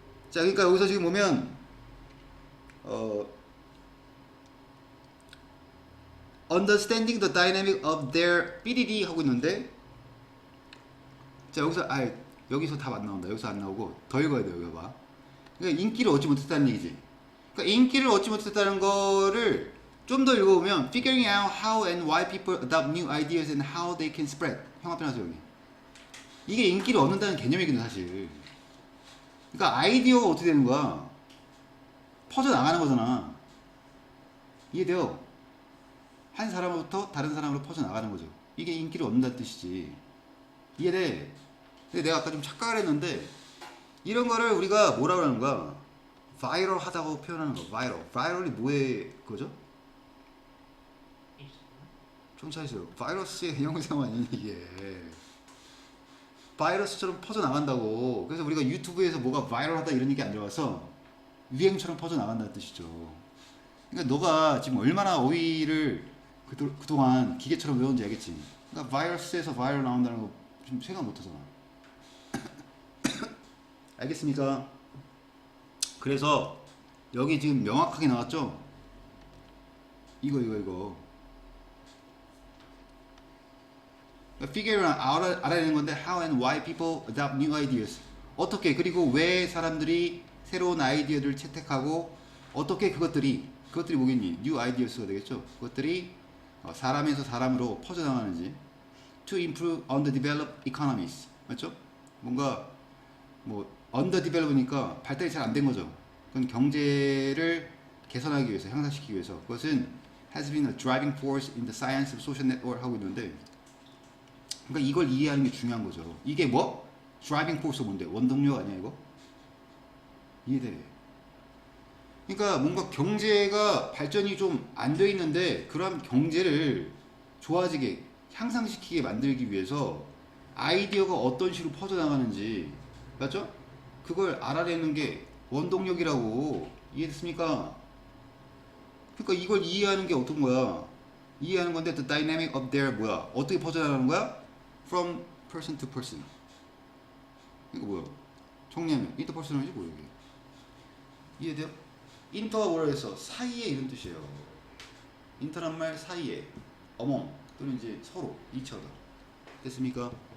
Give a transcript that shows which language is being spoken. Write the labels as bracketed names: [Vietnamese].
[Korean] 자, 그러니까 여기서 지금 보면 [English] understanding the dynamic of their BDD [Korean] 하고 있는데, 자 여기서 답 안 나온다. 여기서 안 나오고 더 읽어야 돼요. 여기 봐. 그러니까 인기를 얻지 못했다는 얘기지. 그러니까 인기를 얻지 못했다는 거를 좀 더 읽어보면 [English] figuring out how and why people adopt new ideas and how they can spread. [Korean] 형 앞에 나서 여기. 이게 인기를 얻는다는 개념이거든 사실. 그러니까 아이디어가 어떻게 되는 거야? 퍼져나가는 거잖아. 이해돼요? 한 사람부터 다른 사람으로 퍼져나가는 거죠. 이게 인기를 얻는다는 뜻이지. 이해돼? 근데 내가 아까 좀 착각을 했는데, 이런 거를 우리가 뭐라고 하는 거야? 바이럴 하다고 표현하는 거. 바이럴이 뭐의 거죠? 좀 차이세요. 바이러스의 형상 아니니 이게. 바이러스처럼 퍼져나간다고. 그래서 우리가 유튜브에서 뭐가 바이럴하다 이런 얘기 안 들어가서 유행처럼 퍼져나간다는 뜻이죠. 그러니까 너가 지금 얼마나 어휘를 그동안 기계처럼 외웠는지 알겠지. 그러니까 바이러스에서 바이럴 나온다는 거 좀 생각 못하잖아. 알겠습니까? 그래서 여기 지금 명확하게 나왔죠? [English] 이거 figure는 [Korean] 알아야 되는 건데, [English] how and why people adopt new ideas. [Korean] 어떻게, 그리고 왜 사람들이 새로운 아이디어를 채택하고, 어떻게 그것들이 그것들이 뭐겠니? new ideas가 되겠죠. 그것들이 사람에서 사람으로 퍼져나가는지. [English] to improve underdeveloped economies. [Korean] 맞죠? 뭔가 뭐 underdevelop니까 발달이 잘 안 된 거죠. 그건 경제를 개선하기 위해서, 향상시키기 위해서. [English] 그것은 has been a driving force in the science of social network 하고 있는데, [Korean] 그러니까 이걸 이해하는 게 중요한 거죠. 이게 뭐? driving force 뭔데? 원동력 아니야 이거? 이해돼? 그러니까 뭔가 경제가 발전이 좀 안 돼 있는데, 그런 경제를 좋아지게 향상시키게 만들기 위해서 아이디어가 어떤 식으로 퍼져나가는지, 맞죠? 그걸 알아내는 게 원동력이라고. 이해됐습니까? 그러니까 이걸 이해하는 게 어떤 거야? 이해하는 건데 [English] the dynamic of their [Korean] 뭐야? 어떻게 퍼져나가는 거야? [English] From person to person. 이거 뭐야? [Korean] 정리하면 interpersonal이지 뭐야 이게? 이해돼요? 인터가 뭐라 해서 사이에 이런 뜻이에요. 인터란 말 사이에, among 또는 이제 서로, [English] each other. [Korean] 됐습니까?